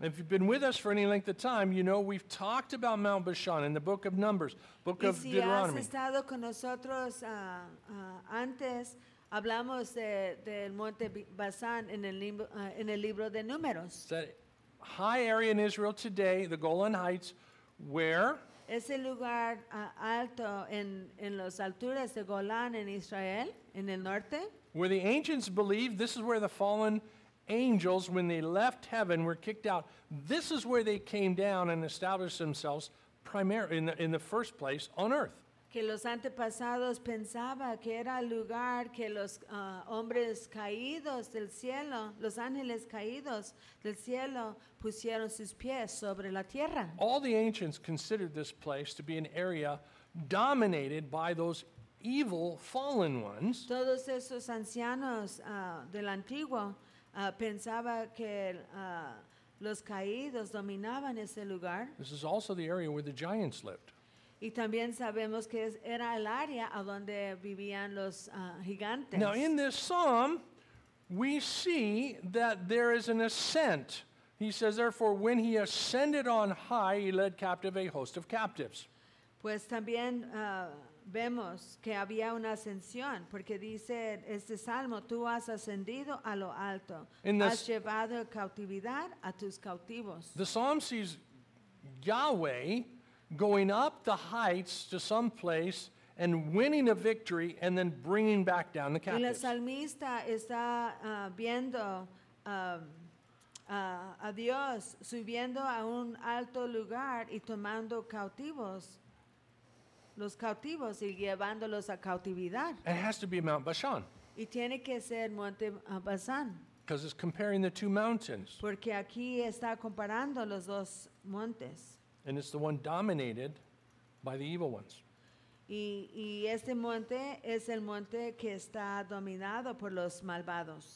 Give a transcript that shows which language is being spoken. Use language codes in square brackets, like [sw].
[en] If you've been with us for any length of time, you know we've talked about Mount Bashan in the book of Numbers, book [es] y [en] of [es] si [en] Deuteronomy. [es] Has estado con nosotros antes, hablamos del Monte Bashan en el libro de Números. [en] It's that high area in Israel today, the Golan Heights, where [es] es el lugar alto en las alturas de Golán en Israel, en el norte. [en] Where the ancients believed this is where the fallen angels, when they left heaven, were kicked out. This is where they came down and established themselves primarily in the first place on earth. [es] Que los antepasados pensaba que era el lugar que los hombres caídos del cielo, los ángeles caídos del cielo, pusieron sus pies sobre la tierra. [en] All the ancients considered this place to be an area dominated by those evil fallen ones. [es] Todos esos ancianos del antiguo pensaba que los caídos dominaban ese lugar. [en] This is also the area where the giants lived. [es] Y también sabemos que era el área a donde vivían los gigantes. [en] Now in this psalm, we see that there is an ascent. He says, therefore, when he ascended on high, he led captive a host of captives. [es] Pues también vemos que había una ascensión, porque dice este salmo, tú has ascendido a lo alto, has llevado cautividad a tus cautivos. [en] The psalm sees Yahweh going up the heights to some place and winning a victory and then bringing back down the captives. [es] Y la salmista está viendo a Dios subiendo a un alto lugar y tomando cautivos, los cautivos y llevándolos a cautividad. [en] It has to be Mount Bashan. [es] Y tiene que ser Monte Bashan. [en] Because it's comparing the two mountains. [es] Porque aquí está comparando los dos montes. [en] And it's the one dominated by the evil ones. [es] Y este monte es el monte que está dominado por los malvados.